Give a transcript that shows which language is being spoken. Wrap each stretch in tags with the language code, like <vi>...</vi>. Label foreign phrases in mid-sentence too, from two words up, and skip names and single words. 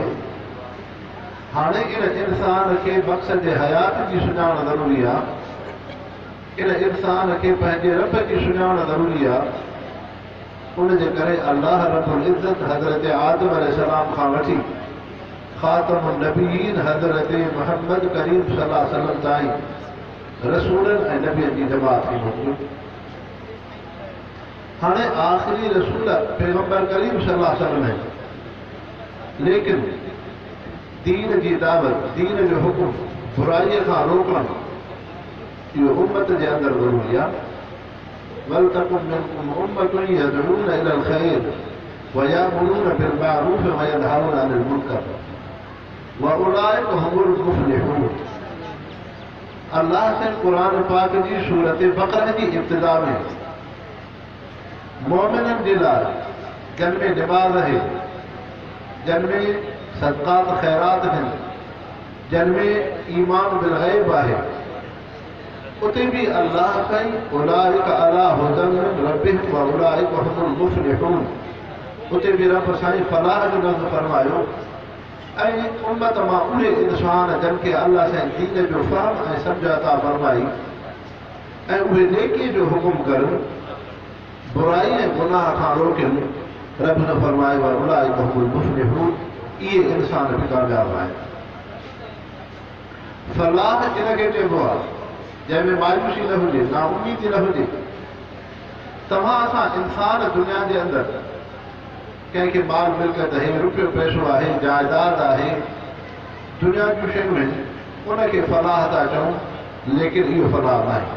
<sd>हाणे इन इंसान खे मक़सद हयात जी सुञाण ज़रूरी आहे। इन इंसान खे पंहिंजे रब जी सुञाण ज़रूरी आहे। उनजे करे अल्लाह</sd> <ar>رب العزة</ar> <sd>हज़रत आदम अलैहिस्सलाम खां वठी</sd> <ar>خاتم النبيين</ar> <sd>हज़रत मुहम्मद करीम</sd> <ar>صلى الله عليه وسلم</ar> <sd>ताईं रसूलनि ऐं नबियनि जी जमात खे मोकिलियो। हाणे आख़िरी रसूल पैगंबर करीम</sd> <ar>صلى الله عليه وسلم</ar> <sd>आहिनि। लेकिन दीन जी दावत, दीन जो हुकुम, बुराईअ खां रोकणु इहो उम्मत जे अंदरि ज़रूरी आहे।</sd> <ar>ولتكن منكم أمة يدعون إلى الخير ويأمرون بالمعروف وينهون عن المنكر وأولئك هم المفلحون.</ar> <sd>अल्लाह से कुरान पाक जी सूरत बकरा की इब्तिदा में मोमिनन जे लाइ</sd> <ur>جن میں نماز ہے، جن میں صدقات خیرات ہیں، جن میں</ur> <ar>إيمان بالغيب</ar> <sd>है, उते भी अल्लाह कई</sd> <ar>أولئك على هدى من ربهم وأولئك هم المفلحون,</ar> <sd>उते भी रब साईं फलाह जो लफ़्ज़ फरमायो। ऐं उम्मत मां उहे इंसान जिनखे अल्लाह साईं दीन जो फ़हम ऐं सम्झ अता फरमाई ऐं उहे नेकी जो हुकुम करनि, बुराई ऐं गुनाह खां रोकनि। रब ने फरमायो</sd> <ar>وأولئك هم المفلحون,</ar> <sd>इहे इंसान बि कामयाब आहिनि। फलाह इनखे चइबो आहे जंहिंमें मायूसी न हुजे, नाउमीदी न हुजे। तव्हां असां इंसान दुनिया जे अंदरि कंहिंखे माल मिल्कत आहे, रुपयो पैसो आहे, जाइदाद आहे, दुनिया जूं शयूं आहिनि, उनखे फलाह था चऊं, लेकिन इहो फलाह न आहे।</sd>